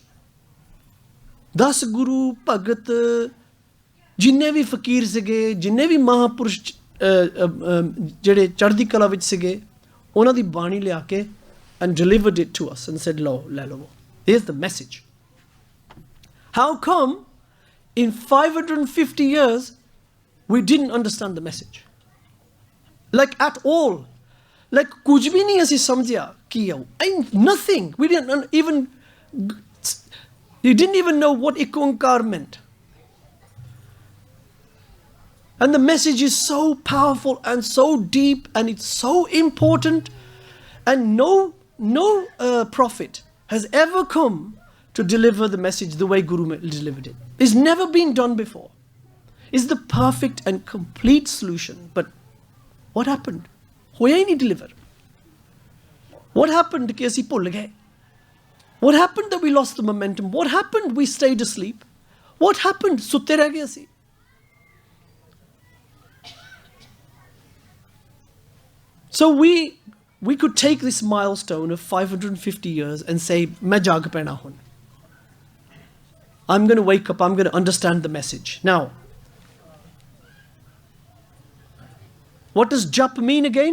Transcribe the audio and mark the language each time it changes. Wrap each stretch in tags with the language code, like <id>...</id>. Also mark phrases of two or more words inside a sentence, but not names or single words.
<pa>10 ਗੁਰੂ ਭਗਤ ਜਿੰਨੇ ਵੀ ਫਕੀਰ ਸੀਗੇ ਜਿੰਨੇ ਵੀ ਮਹਾਪੁਰਸ਼ ਜਿਹੜੇ ਚੜ੍ਹਦੀ ਕਲਾ ਵਿੱਚ ਸੀਗੇ ਉਹਨਾਂ ਦੀ ਬਾਣੀ ਲਿਆ ਕੇ</pa> <en>and delivered it to us and said, lo, here's the message. How come in 550 years we didn't understand the message? Like at all. Like</en> <pa>ਕੁਛ ਭੀ ਨਹੀਂ ਅਸੀ ਸਮਝਾ ਕਿ nothing.</pa> <en>We didn't even, you didn't even know what ik onkar meant. And the message is so powerful and so deep and it's so important, and no prophet has ever come to deliver the message the way Guru delivered it. It's never been done before. It's the perfect and complete solution. But what happened?</en> <pa>Hoya hi nahi deliver.</pa> <en>What happened</en> <pa>ਕਿ ਅਸੀ ਭੁੱਲ ਗਏ?</pa> <en>What happened that we lost the momentum? What happened we stayed asleep? What happened?</en> <pa>ਸੁੱਤੇ ਰਹਿ ਗਏ ਅਸੀ.</pa> <en>So we could take this milestone of 550 years and say,</en> <pa>ਮੈਂ ਜਾਗ ਪੈਣਾ ਹਾਂ.</pa> <en>I'm going to wake up, I'm going to understand the message. Now, what does jap mean again?</en>